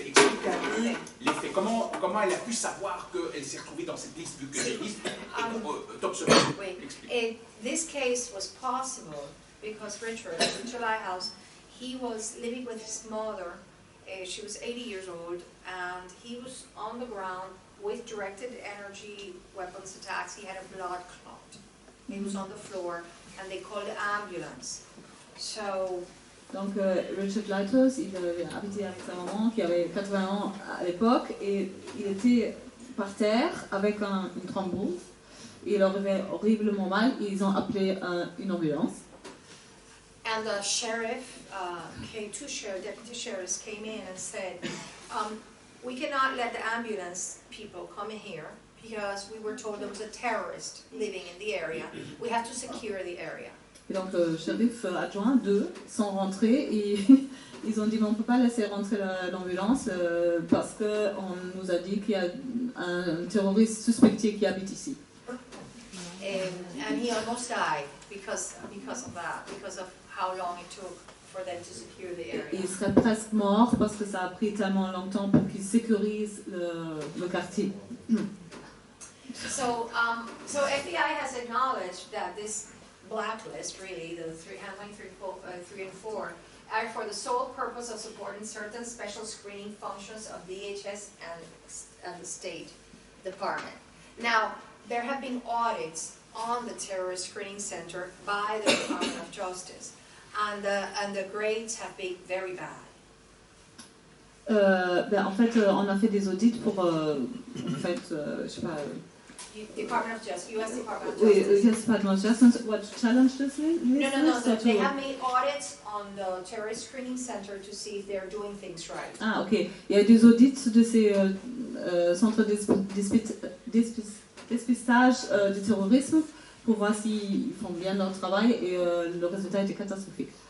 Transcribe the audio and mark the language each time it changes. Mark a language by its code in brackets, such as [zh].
[fr] Explique un peu les faits. Comment elle a pu savoir qu'elle s'est retrouvée dans cette liste, vu que les listes top secret. Explique. [en] This case was possible because Richard Lighthouse, he was living with his mother. She was 80 years old, and he was on the ground with directed energy weapons attacks. He had a blood clot. He was on the floor, and they called the ambulance. So. [fr] Donc Richard Lighthouse, il avait habité avec sa maman qui avait 80 ans à l'époque, et il était par terre avec une thrombose. Il leur avait horriblement mal. Ils ont appelé une ambulance. [en] And the sheriff deputy sheriffs came in and said, we cannot let the ambulance people come in here because we were told there was a terrorist living in the area. We have to secure the area. [fr] Et donc le shérif adjoint, 2, sont rentrés et ils ont dit on ne peut pas laisser rentrer l'ambulance parce qu'on nous a dit qu'il y a un terroriste suspecté qui habite ici. [en] And he almost died because of that, because of how long it took for them to secure the area. [fr] Il serait presque mort parce que ça a pris tellement longtemps pour qu'ils sécurisent le quartier. [en] So FBI has acknowledged that this blacklist, really, the handling 3 and 4, are for the sole purpose of supporting certain special screening functions of DHS and the State Department. Now, there have been audits on the Terrorist Screening Center by the Department of Justice, and the grades have been very bad. [fr] En fait, on a fait des audits pour, en fait, je sais pas. [en] Department of Justice, U.S. Department of [fr] Oui, [en] Justice. US Department of Justice. What challenged this? No. They have made audits on the Terrorist Screening Center to see if they're doing things right. [fr] Ah, ok. Il y a des audits de ces centres de dépistage du terrorisme pour voir s'ils font bien leur travail et le résultat était catastrophique.